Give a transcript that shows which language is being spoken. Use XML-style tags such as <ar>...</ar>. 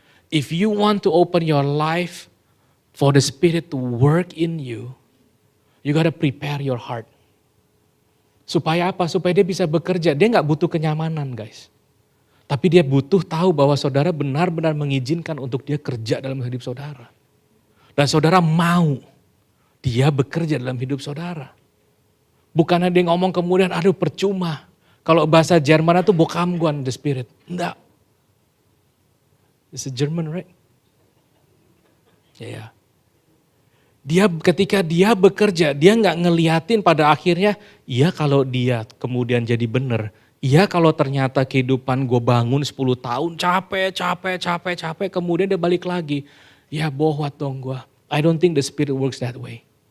<id>If you want to open your life for the Spirit to work in you, you gotta prepare your heart. Supaya apa? Supaya dia bisa bekerja. Dia gak butuh kenyamanan guys. Tapi dia butuh tahu bahwa saudara benar-benar mengizinkan untuk dia kerja dalam hidup saudara. Dan saudara mau dia bekerja dalam hidup saudara. Bukannya dia ngomong kemudian, aduh percuma. Kalau bahasa Jerman itu bokam guan the Spirit. Enggak.</id> <en>It's a German, right?</en> <id>Ya.</id> <en>Yeah.</en> <id>Ketika dia bekerja, dia nggak ngeliatin pada akhirnya, iya kalau dia kemudian jadi benar, iya kalau ternyata kehidupan gue bangun 10 tahun capek, kemudian dia balik lagi. Ya bohwat dong gue.</id> <en>I don't think the Spirit works that way.</en>